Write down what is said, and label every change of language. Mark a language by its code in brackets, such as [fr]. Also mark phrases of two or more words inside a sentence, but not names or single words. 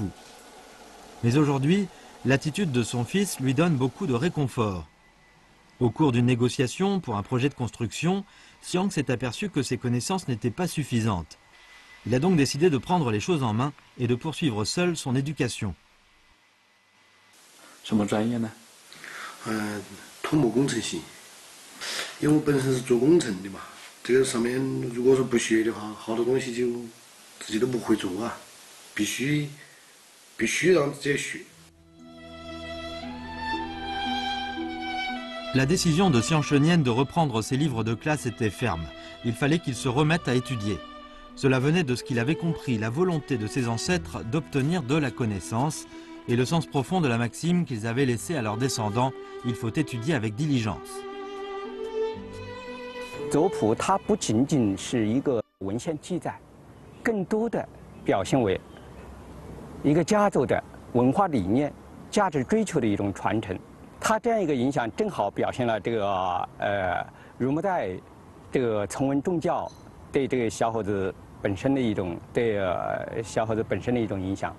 [fr] Mais aujourd'hui, l'attitude de son fils lui donne beaucoup de réconfort. Au cours d'une négociation pour un projet de construction, Xiang s'est aperçu que ses connaissances n'étaient pas suffisantes. Il a donc décidé de prendre les choses en main et de poursuivre seul son éducation. [zh] 什么专业呢？土木工程系，因为我本身是做工程的嘛，这个上面如果说不学的话，好多东西就自己都不会做啊，必须让自己学。 [fr] La décision de Xiang Shenian de reprendre ses livres de classe était ferme. Il fallait qu'il se remette à étudier. Cela venait de ce qu'il avait compris, la volonté de ses ancêtres d'obtenir de la connaissance et le sens profond de la maxime qu'ils avaient laissée à leurs descendants, il faut étudier avec diligence. [zh] 族谱它不仅仅是一个文献记载，更多的表现为一个家族的文化理念、价值追求的一种传承。它这样一个影响，正好表现了这个儒穆代这个崇文重教对这个小伙子本身的一种小伙子本身的一种影响。